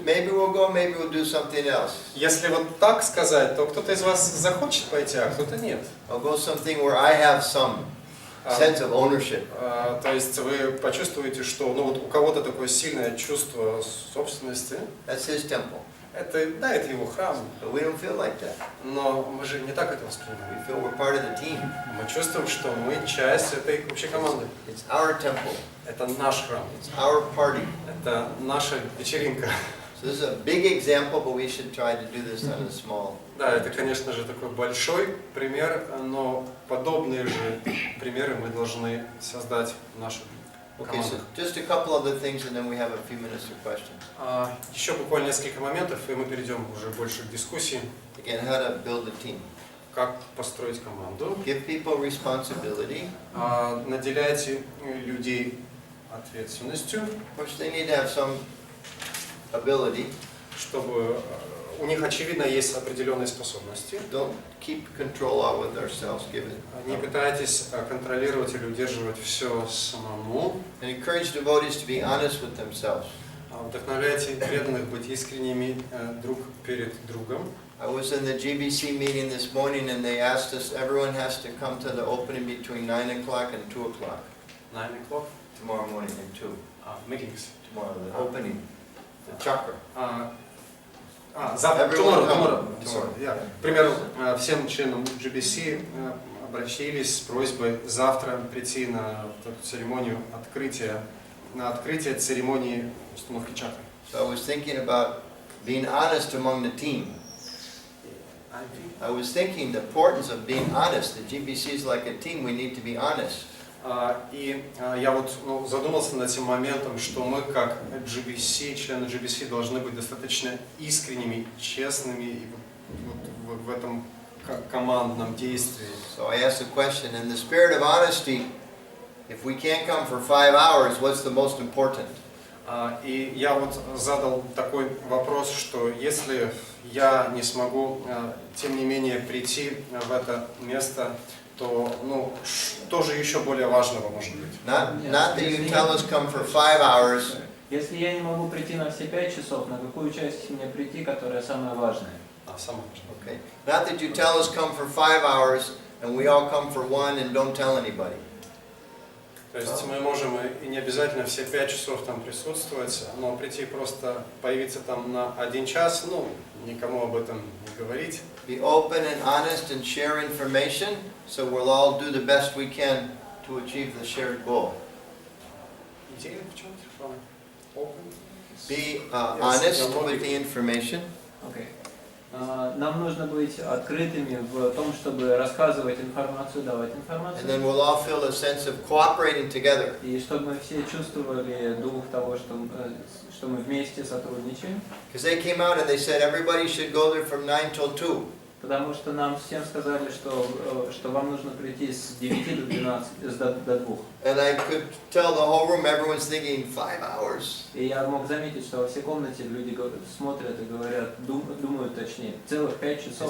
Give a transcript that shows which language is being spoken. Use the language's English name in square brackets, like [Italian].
[English] Maybe we'll go, maybe we'll do something else. [Russian] Если вот так сказать, то кто-то из вас захочет пойти, а кто-то нет. [English] I'll go something where I have some sense of ownership. [Russian] То есть вы почувствуете, что вот у кого-то такое сильное чувство собственности. [English] That's his temple. [Russian] Это его храм. [English] But we don't feel like that. [Russian] Но мы же не так это воспринимаем. [English] We feel we're part of the team. [Russian] Мы чувствуем, что мы часть этой общей команды. [English] It's our temple. [Russian] Это наш храм. [English] It's our party. [Russian] Это наша вечеринка. [English] So this is a big example, but we should try to do this on a small. [Russian] Да, это, конечно же, такой большой пример, но подобные же примеры мы должны создать в нашей [English] Okay, so [Russian] командах. [English] just a couple other things and then we have a few minutes for questions. [Russian] Еще буквально несколько моментов, и мы перейдем уже больше к дискуссии. [English] Again, how to build a team. [Russian] Как построить команду. [English] Give people responsibility. [Russian] Наделяйте людей ответственностью. [English] Of course, they need to have some ability. [Russian] Чтобы у них, очевидно, есть определенные способности. [English] Don't keep control out with ourselves. Give it. [Russian] Не пытайтесь контролировать или удерживать все самому. [English] And encourage devotees to be honest with themselves. [Russian] Вдохновляйте преданных быть искренними друг перед другом. [English] I was in the GBC meeting this morning and they asked us, everyone has to come to the opening between 9 o'clock and 2 o'clock. 9 o'clock? Tomorrow morning and 2. Meetings. Tomorrow, the opening. The chakra. [Russian] Завтра, tomorrow. К примеру, всем членам GBC обратились с просьбой завтра прийти на эту церемонию открытия, на открытие церемонии установки чакры. [English] So I was thinking about being honest among the team. I was thinking the importance of being honest. The GBC is like a team, we need to be honest. [Russian] И я вот задумался над этим моментом, что мы как GBC, члены GBC, должны быть достаточно искренними, честными и вот в этом командном действии. [English] So I asked the question, in the spirit of honesty, if we can't come for 5 hours, what's the most important? [Russian] И я вот задал такой вопрос, что если я не смогу, тем не менее, прийти в это место, то, что же еще более важного может быть? [English] Not that you tell us come for 5 hours. [Russian] Если я не могу прийти на все 5 часов, на какую часть мне прийти, которая самая важная? Самая важная. [English] Okay. Not that you tell us come for 5 hours and we all come for 1 and don't tell anybody. [Russian] То есть мы можем и не обязательно все 5 часов там присутствовать, но прийти просто, появиться там на 1 час, никому об этом не говорить. [English] Be open and honest and share information, so we'll all do the best we can to achieve the shared goal. [Russian] Идея в чем-то? [English] Be honest with the information. Okay. [Russian] Нам нужно быть открытыми в том, чтобы рассказывать информацию, давать информацию. [English] And then we'll all feel a sense of cooperating together. [Russian] И чтобы мы все чувствовали дух того, что мы вместе сотрудничаем. [English] Because they came out and they said everybody should go there from 9 till 2. [Russian] Потому что нам всем сказали, что вам нужно прийти с 9 до 12, до 2. [English] And I could tell the whole room, everyone's thinking 5 hours. [Russian] И я мог заметить, что во всей комнате люди смотрят и говорят, думают точнее, целых 5 часов.